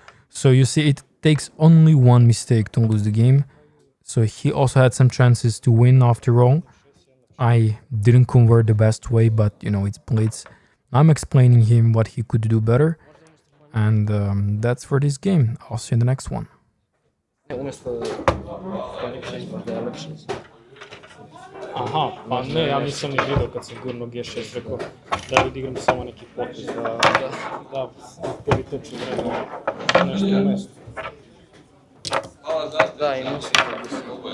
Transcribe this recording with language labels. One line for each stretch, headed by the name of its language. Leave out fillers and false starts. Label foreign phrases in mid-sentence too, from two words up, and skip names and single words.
English: So you see, it takes only one mistake to lose the game. So he also had some chances to win after all. I didn't convert the best way, but you know, it's blitz. I'm explaining him what he could do better. And that's for this game. I'll see you in the next one.
Serbian: Aha, pa ne, ja nisam ni vidio kad sam gurno G6, rekao da odigram samo neki potez, da priteči vremena nešto na mesto. Da, imao sam to.